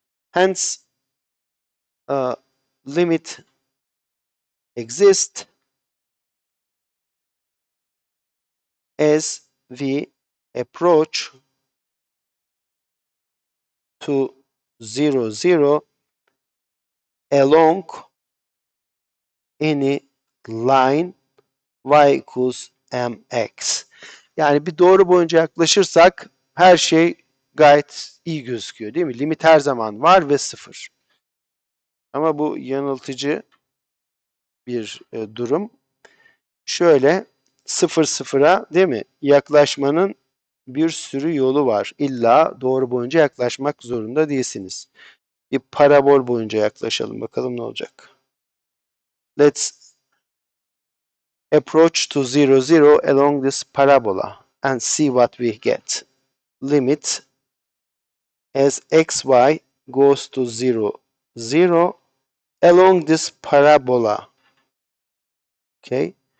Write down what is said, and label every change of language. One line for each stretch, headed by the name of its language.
English: Hence limit exists as we approach to 0, 0 along any line y equals mx.
Turkish: Yani bir doğru boyunca yaklaşırsak her şey gayet iyi gözüküyor, değil mi? Limit her zaman var ve 0. Ama bu yanıltıcı bir durum. Şöyle 0 sıfıra, değil mi? Yaklaşmanın bir sürü yolu var. İlla doğru boyunca yaklaşmak zorunda değilsiniz. Bir parabol boyunca yaklaşalım. Bakalım ne olacak.
English: Let's approach to 0, 0 along this parabola and see what we get. Limit as xy goes to 0, 0 along this parabola. Okay.